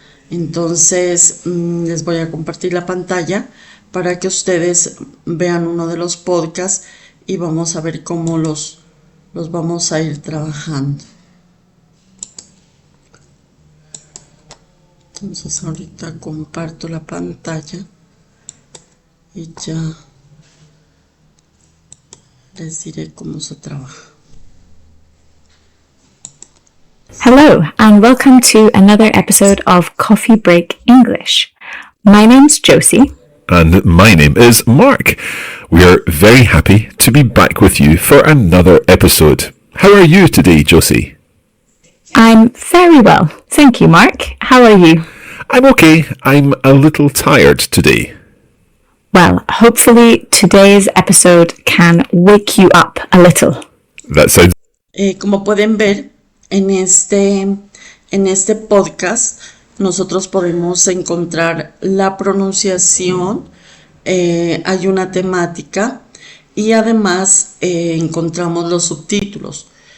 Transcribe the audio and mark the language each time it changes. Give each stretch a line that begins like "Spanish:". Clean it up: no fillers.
Spanish: Entonces les voy a compartir la pantalla para que ustedes vean uno de los podcasts y vamos a ver cómo los vamos a ir trabajando. Entonces ahorita comparto la pantalla y ya les diré cómo se trabaja.
English: Hello, and welcome to another episode of Coffee Break English. My name's Josie. And my name is Mark. We are very happy to be back with you for another episode. How are you today, Josie? I'm very well, thank you, Mark. How are you? I'm okay. I'm a little tired today. Well, hopefully today's episode can wake you up a little. That sounds...
Spanish: Como pueden ver, en este podcast nosotros podemos encontrar la pronunciación, hay una temática y además encontramos los subtítulos.